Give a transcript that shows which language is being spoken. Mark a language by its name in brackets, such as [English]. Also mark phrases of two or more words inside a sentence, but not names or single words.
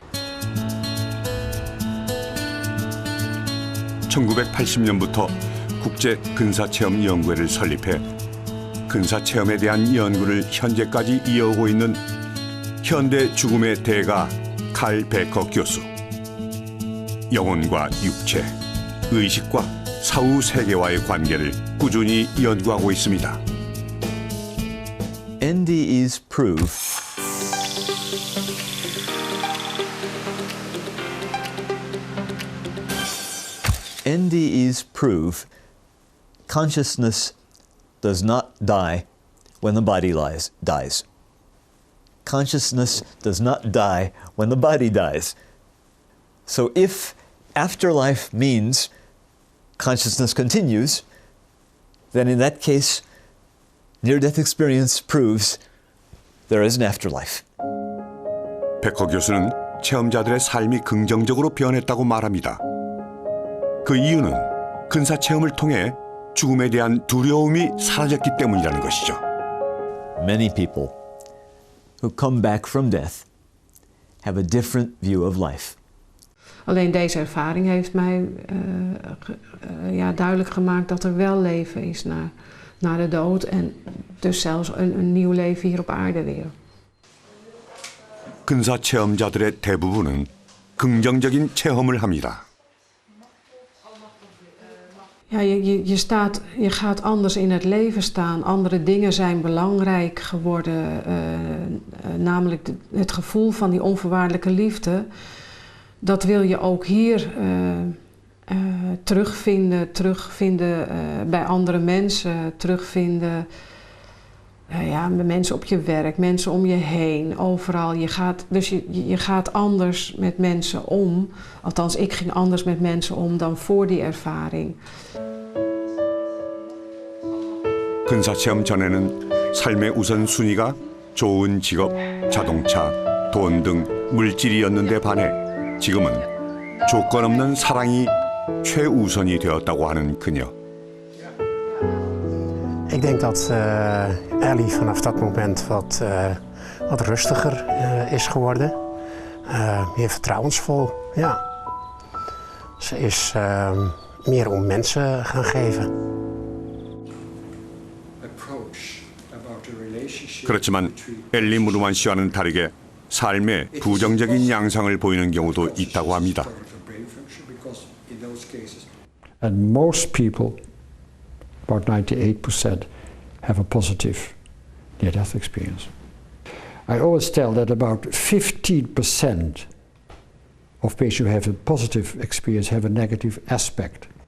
[Korean] 1980년부터 국제 근사체험연구회를 설립해 근사체험에 대한 연구를 현재까지 이어오고 있는 현대 죽음의 대가 칼 베커 교수. 영혼과 육체, 의식과 사후 세계와의 관계를 꾸준히 연구하고 있습니다. [English] NDE's proof NDE's proof consciousness does not die when the body dies. Consciousness does not die when the body dies. So if afterlife means consciousness continues, then in that case, near-death experience proves there is an afterlife. [Korean] 베커 교수는 체험자들의 삶이 긍정적으로 변했다고 말합니다. 그 이유는 근사 체험을 통해 죽음에 대한 두려움이 사라졌기 때문이라는 것이죠. [English] Many people who come back from death have a different view of life. [Dutch] Alleen deze ervaring heeft mij duidelijk gemaakt dat er wel leven is na de dood en dus zelfs een nieuw leven hier op aarde weer. [Korean] 근사 체험자들의 대부분은 긍정적인 체험을 합니다. [Dutch] Ja, je gaat anders in het leven staan. Andere dingen zijn belangrijk geworden. Namelijk het gevoel van die onvoorwaardelijke liefde. Dat wil je ook hier terugvinden bij andere mensen. Terugvinden bij mensen op je werk, mensen om je heen, overal. Je gaat anders met mensen om. Althans, ik ging anders met mensen om dan voor die ervaring. [Korean] 근사체험 전에는 삶의 우선순위가 좋은 직업, 자동차, 돈 등 물질이었는데 반해 지금은 조건 없는 사랑이 최우선이 되었다고 하는 그녀. [Dutch] Ik denk dat Ellie vanaf dat moment wat rustiger is geworden. Meer vertrouwensvol, ja. Ze is meer om mensen gaan geven. [Korean] 그렇지만 엘리 무르만 씨와는 다르게 삶의 부정적인 양상을 보이는 경우도 있다고 합니다. [English] And most people, about 98%, have a positive near-death experience. I always tell that about 15% of patients who have a positive experience have a negative aspect.